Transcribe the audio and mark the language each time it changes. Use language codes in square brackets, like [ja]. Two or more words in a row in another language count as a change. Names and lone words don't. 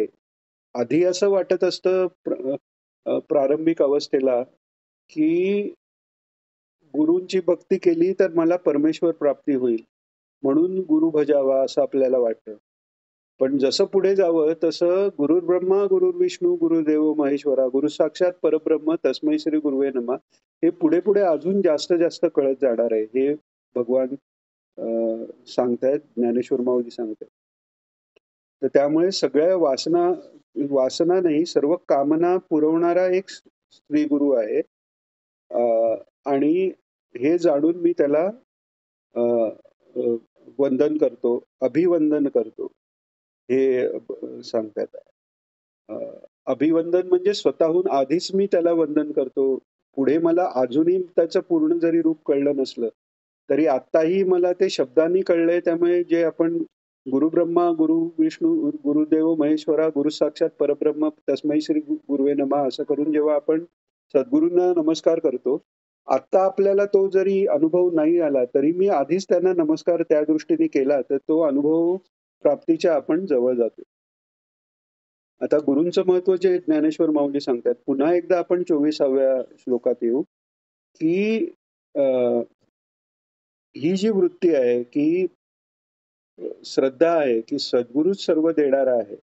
[mr] आधी असं वाटत असतं प्रारंभिक अवस्थेला की गुरूंची भक्ती केली तर मला परमेश्वर प्राप्ती होईल, म्हणून गुरु भजावा असं आपल्याला वाटतं. पण जसं पुढे जावं तसं [sa] गुरुर् ब्रह्मा गुरुर्विष्णू गुरुदेव महेश्वरा गुरु साक्षात परब्रह्म तस्मै श्री गुरुवे नमः [mr] हे पुढे पुढे अजून जास्त जास्त कळत जाणार आहे. हे भगवान सांगतायत, ज्ञानेश्वर माऊली सांगतायत. तर त्यामुळे सगळ्या वासना नाही, सर्व कामना पुरवणारा एक श्री गुरु आहे. आणि हे जाणून मी त्याला वंदन करतो, अभिवंदन करतो, हे सांगतात. अभिवंदन म्हणजे स्वतःहून आधीच मी त्याला वंदन करतो. पुढे मला अजूनही त्याचं पूर्ण जरी रूप कळलं नसलं तरी आत्ताही मला ते शब्दांनी कळलंय. त्यामुळे जे आपण [sa] गुरु ब्रह्मा गुरु विष्णू गुरुदेव महेश्वरा गुरु साक्षात परब्रह्म तस्मै श्री गुरुवे नमः [mr] असं करून जेव्हा आपण सद्गुरूंना नमस्कार करतो, आत्ता आपल्याला तो जरी अनुभव नाही आला तरी मी आधीच त्यांना नमस्कार त्या दृष्टीने केला तर तो अनुभव प्राप्तीच्या आपण जवळ जातो. आता गुरूंचं महत्व जे ज्ञानेश्वर माऊली सांगतात, पुन्हा एकदा आपण 24व्या श्लोकात येऊ की ही जी वृत्ती आहे की श्रद्धा आहे की सद्गुरूच सर्व देणारा आहे.